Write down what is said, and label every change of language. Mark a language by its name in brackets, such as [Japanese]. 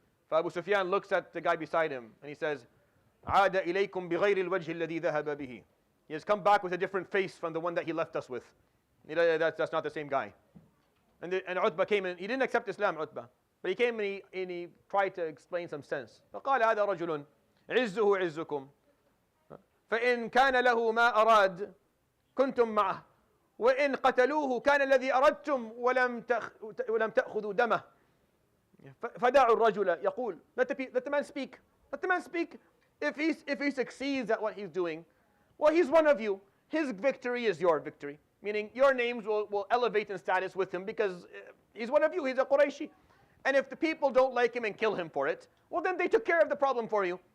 [English] So Abu Sufyan looks at the guy beside him and he says, [Arabic] عَادَ إِلَيْكُمْ بِغَيْرِ الْوَجْهِ الَّذِي ذَهَبَ بِهِ. [English] He has come back with a different face from the one that he left us with. That's not the same guy. And Utbah came in. He didn't accept Islam, Utbah, but he came and he tried to explain some sense. [Arabic] فقال هذا رجل عزه عزكم فإن كان له ما أراد كنتم معه وإن قتلوه كان الذي أردتم ولم تأخذوا دمه فدعوا الرجل يقول. [English] Let the man speak. Let the man speak. If he succeeds at what he's doing, well, he's one of you. His victory is your victory. Meaning your names will elevate in status with him because he's one of you. He's a Qurayshi. And if the people don't like him and kill him for it, well, then they took care of the problem for you.